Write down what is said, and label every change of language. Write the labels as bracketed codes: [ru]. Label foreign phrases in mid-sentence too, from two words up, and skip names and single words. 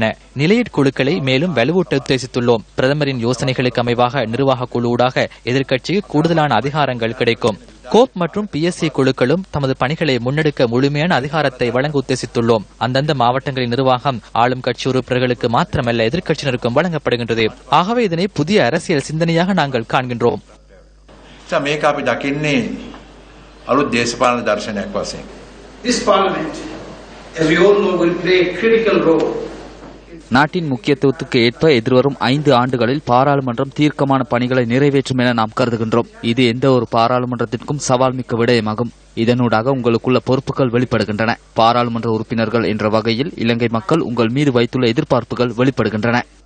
[ta] நிலையற் குழுக்களை மேலும் வலுவூட்ட உத்தேசித்துள்ளோம். பிரதமரின் யோசனைகளுக்கு அமைவாக நிர்வாக குழு ஊடாக எதிர்க்கட்சிக்கு கூடுதலான அதிகாரங்கள் கிடைக்கும். கோப் மற்றும் PSC குழுக்களும் தமது பணிகளை முன்னெடுக்க முழுமையான அதிகாரத்தை வழங்க உத்தேசித்துள்ளோம். அந்தந்த மாவட்டங்களின் நிர்வாகம் ஆளும் கட்சி உறுப்பினர்களுக்கு மாத்திரமல்ல எதிர்க்கட்சியினருக்கும் வழங்கப்படுகின்றது. ஆகவே இதனை புதிய அரசியல் சிந்தனையாக நாங்கள் காண்கின்றோம். [si] මේක අපි දකින්නේ අලුත් දේශපාලන දර්ශනයක් වශයෙන්. [en] This parliament, as we all know, will play a critical role. [ta] நாட்டின் முக்கியத்துவத்துக்கு ஏற்ப எதிர்வரும் 5 ஆண்டுகளில் பாராளுமன்றம் தீர்க்கமான பணிகளை நிறைவேற்றும் என நாம் கருதுகின்றோம். இது எந்த ஒரு பாராளுமன்றத்திற்கும் சவால் மிக்க விடயமாகும். இதனூடாக உங்களுக்குள்ள பொறுப்புகள் வெளிப்படுகின்றன. பாராளுமன்ற உறுப்பினர்கள் என்ற வகையில் இலங்கை மக்கள் உங்கள் மீது வைத்துள்ள எதிர்பார்ப்புகள் வெளிப்படுகின்றன.